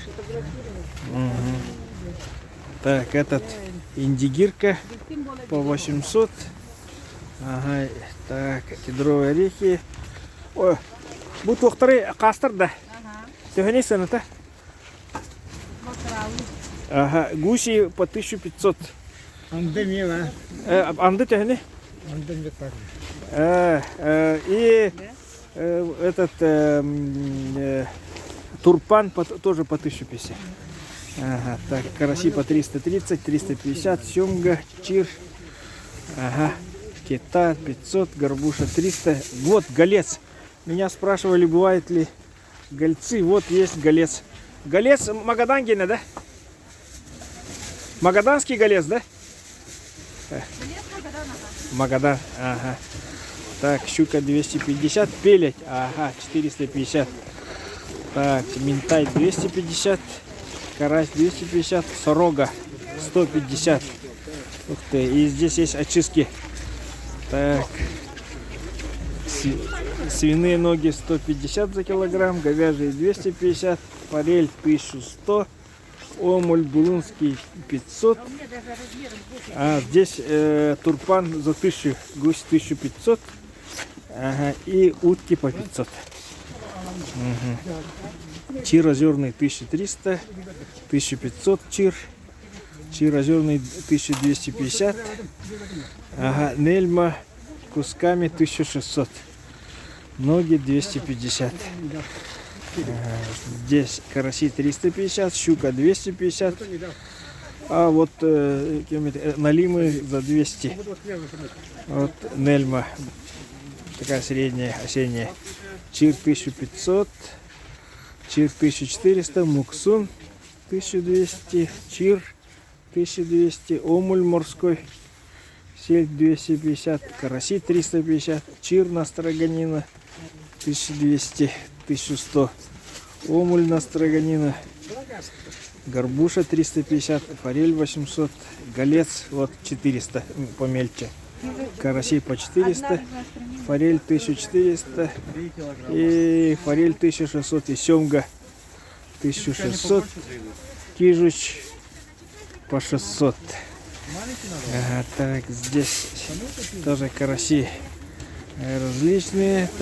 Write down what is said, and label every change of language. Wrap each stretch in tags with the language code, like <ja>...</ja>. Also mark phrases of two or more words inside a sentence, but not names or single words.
<ru>Угу. Так, этот индигирка по 800. Ага, так, кедровые орехи. Ой, будут вторые кастер, да? Сегодня цена-то? Ага, гуси по 1500. Анды мила. Анды тягни? Анды не так. И этот турпан тоже по 1050. Ага, так, караси по 330, 350, семга, чир, ага, кита 500, горбуша 300. Вот голец. Меня спрашивали, бывают ли гольцы. Вот есть голец. Голец Магадангина, да? Магаданский голец, да? Магадан, ага. Так, щука 250, пелять, ага, 450. Так, минтай 250, карась 250, сорога 150. Ух ты, и здесь есть очистки. Так, свиные ноги 150 за килограмм, говяжьи 250, форель 1100, омуль булунский 500. А здесь турпан за 1000, гусь 1500. Ага, и утки по 500. Угу. Чир озерный 1300, 1500 чир. Чир озерный 1250. Ага, нельма кусками 1600. Ноги 250. Ага, здесь караси 350, щука 250. А вот налимы за 200. Вот Нельма. Такая средняя, осенняя. Чир 1500. Чир 1400. Муксун 1200. Чир 1200. Омуль морской. Сель 250. Караси 350. Чир настроганина 1200. 1100. Омуль настроганина. Горбуша 350, форель 800, голец вот 400, помельче. Карасей по 400, форель 1400 и форель 1600 и семга 1600, кижуч по 600. Ага, так, здесь тоже караси различные.</ru>